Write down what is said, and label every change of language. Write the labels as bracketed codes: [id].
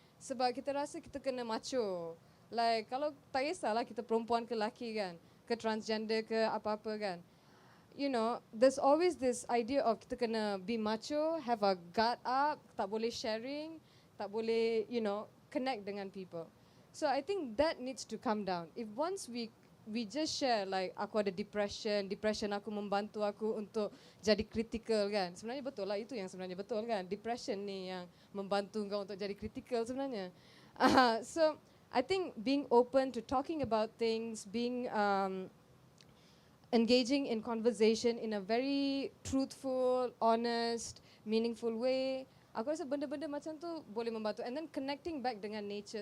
[ms] Sebab kita rasa kita kena macho. Like, kalau tak kisahlah kita perempuan ke lelaki, kan. Ke transgender ke apa-apa, kan. [en] There's always this idea of [ms] kita kena [en] be macho, have a guard up, [ms] tak boleh [en] sharing, tak boleh, connect dengan people. So I think that needs to come down. If once we just share like [ms] aku ada depression aku membantu aku untuk jadi critical, kan. Sebenarnya betul lah, itu yang sebenarnya betul, kan. Depression ni yang membantu kau untuk jadi critical sebenarnya. [en] So I think being open to talking about things, being engaging in conversation in a very truthful, honest, meaningful way. [ms] Aku rasa benda-benda macam tu boleh membantu. [en] And then connecting back [ms] dengan nature.